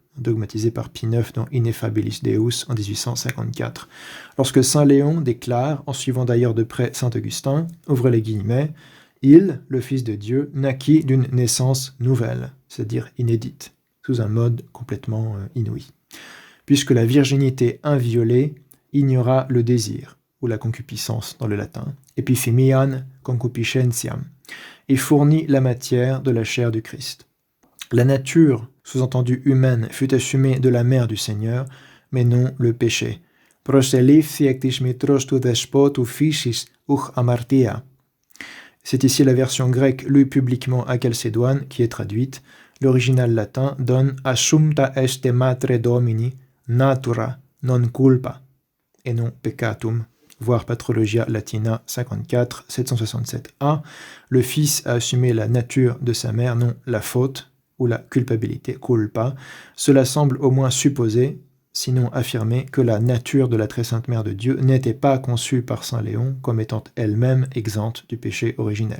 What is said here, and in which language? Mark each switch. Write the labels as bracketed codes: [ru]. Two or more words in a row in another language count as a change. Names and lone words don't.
[fr] dogmatisé par Pie IX dans Ineffabilis Deus en 1854, lorsque Saint Léon déclare, en suivant d'ailleurs de près Saint Augustin, ouvrez les guillemets, « Il, le Fils de Dieu, naquit d'une naissance nouvelle, c'est-à-dire inédite, sous un mode complètement inouï, puisque la virginité inviolée ignora le désir, ou la concupiscence dans le latin, epithemian concupiscentiam, et fournit la matière de la chair du Christ. La nature, sous-entendue humaine, fut assumée de la mère du Seigneur, mais non le péché. C'est ici la version grecque lue publiquement à Chalcédoine qui est traduite. L'original latin donne [la] Assumpta est de matre domini, natura, non culpa, et non peccatum. [fr] Voir Patrologia Latina 54, 767a. Le Fils a assumé la nature de sa mère, non la faute, ou la culpabilité, culpa. Cela semble au moins supposer, sinon affirmer, que la nature de la Très Sainte Mère de Dieu n'était pas conçue par Saint Léon comme étant elle-même exempte du péché originel.